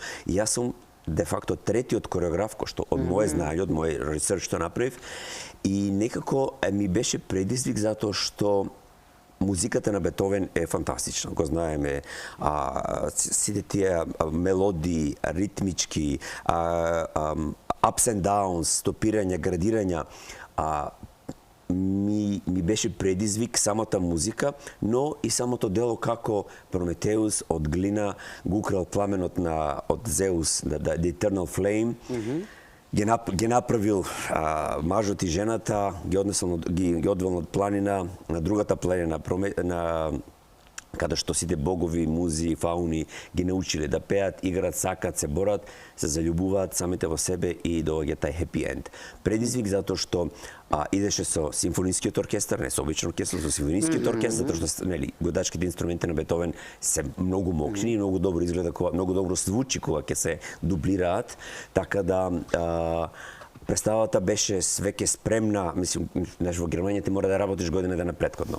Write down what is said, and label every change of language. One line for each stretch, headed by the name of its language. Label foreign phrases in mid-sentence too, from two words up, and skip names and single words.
Macedonian: И јас сум де факто третиот кореограф кој што од мое знаење, од мој ресерч што направив. И некако ми беше предизвик затоа што музиката на Бетовен е фантастична. Го знаеме, сите тие мелодии, ритмички,
English: ups and downs,
Macedonian: стопирања, градирања, ми беше предизвик самата музика, но и самото дело како Прометеус од глина го украл пламенот од Зеус,
English: the Eternal Flame,
Macedonian: ги направил мажот и жената, ги одвел од планина, на другата планина каде што сите богови, музи, фауни ги научиле да пеат, играат, сакат, се борат, се заљубуваат самите во себе и доаѓа тај
English: happy end.
Macedonian: Предизвик затоа што идеше со симфонискиот оркестар, не со обичен оркестар, со симфонискиот оркестар, затоа што нели годачките инструменти на Бетовен се многу мокни и многу добро изгледа кога многу добро звучи кога ќе се дублираат, така да представата беше веќе спремна, мислам, во Германија ти мора да работиш година дена претходно.